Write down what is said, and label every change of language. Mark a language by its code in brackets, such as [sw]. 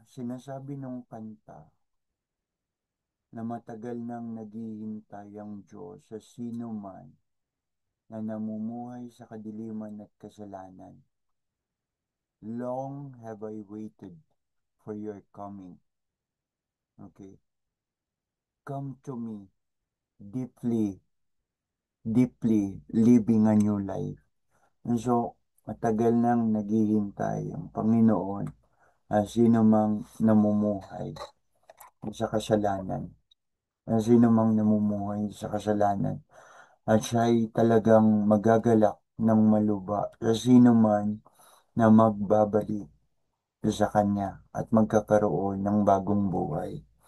[tl] Sinasabi nung kanta na matagal nang naghihintay ang Diyos sa sino man na namumuhay sa kadiliman at kasalanan. [en] Long have I waited for your coming. Okay? Come to me deeply, deeply living a new life. And so, [tl] matagal nang naghihintay ang Panginoon na sino mang namumuhay sa kasalanan. Na sino mang namumuhay sa kasalanan. At siya ay talagang magagalak ng maluba sa sino man na magbabalik sa kanya at magkakaroon ng bagong buhay.